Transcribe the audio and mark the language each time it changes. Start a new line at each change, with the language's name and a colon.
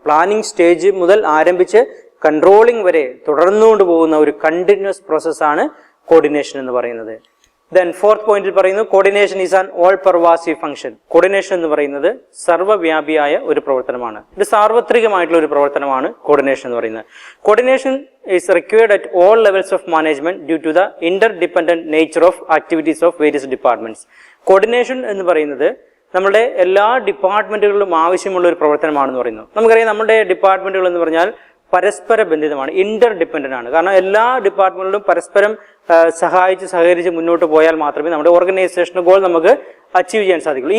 Malayalam: Planning stage മുതൽ ആരംഭിച്ച് controlling വരെ തുടർന്നുകൊണ്ട് പോകുന്ന ഒരു കണ്ടിന്യൂസ് പ്രോസസ്സാണ് കോർഡിനേഷൻ എന്ന് പറയുന്നത്.
English: then fourth
Malayalam: പോയിന്റിൽ പറയുന്നു
English: Coordination is an all pervasive function.
Malayalam: Coordination എന്ന് പറയുന്നത് സർവ്വവ്യാപിയായ ഒരു പ്രവർത്തനമാണ്. ഇത് സാർവത്രികമായിട്ടുള്ള ഒരു പ്രവർത്തനമാണ് കോർഡിനേഷൻ എന്ന് പറയുന്നത്.
English: Coordination is required at all levels of management due to the interdependent nature of activities of various departments.
Malayalam: Coordination എന്ന് പറയുന്നത് നമ്മുടെ എല്ലാ ഡിപ്പാർട്ട്മെന്റുകളിലും ആവശ്യമുള്ള ഒരു പ്രവർത്തനമാണെന്ന് പറയുന്നു. നമുക്കറിയാം നമ്മുടെ ഡിപ്പാർട്ട്മെന്റുകൾ എന്ന് പറഞ്ഞാൽ പരസ്പര ബന്ധിതമാണ്, ഇന്റർ ഡിപ്പെൻഡന്റ് ആണ്. കാരണം എല്ലാ ഡിപ്പാർട്ട്മെന്റിലും പരസ്പരം സഹകരിച്ച് മുന്നോട്ട് പോയാൽ മാത്രമേ നമ്മുടെ ഓർഗനൈസേഷൻ ഗോൾ നമുക്ക് അച്ചീവ് ചെയ്യാൻ സാധിക്കുള്ളൂ.